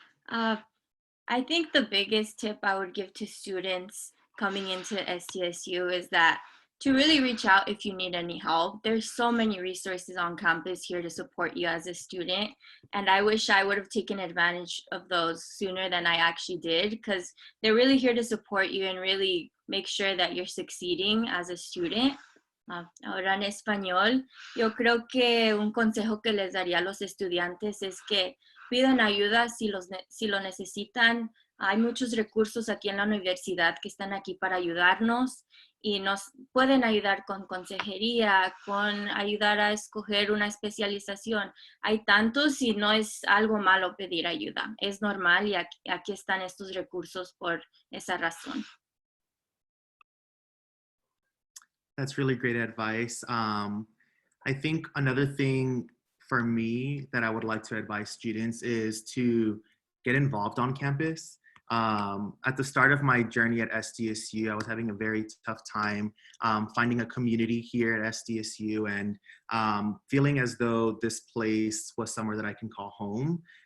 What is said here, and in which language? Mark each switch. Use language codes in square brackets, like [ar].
[en] I think the biggest tip I would give to students coming into SDSU is that to really reach out if you need any help. There's so many resources on campus here to support you as a student. And I wish I would have taken advantage of those sooner than I actually did, because they're really here to support you and really make sure that you're succeeding as a student. [es] Ahora en español, yo creo que un consejo que les daría a los estudiantes es que pidan ayuda si lo necesitan. Hay muchos recursos aquí en la universidad que están aquí para ayudarnos y nos pueden ayudar con consejería, con ayudar a escoger una especialización. Hay tantos y no es algo malo pedir ayuda. Es normal y aquí están estos recursos por esa razón. [en] That's really great advice. I think another thing for me that I would like to advise students is to get involved on campus. At the start of my journey at SDSU, I was having a very tough time finding a community here at SDSU and feeling as though this place was somewhere that I can call home.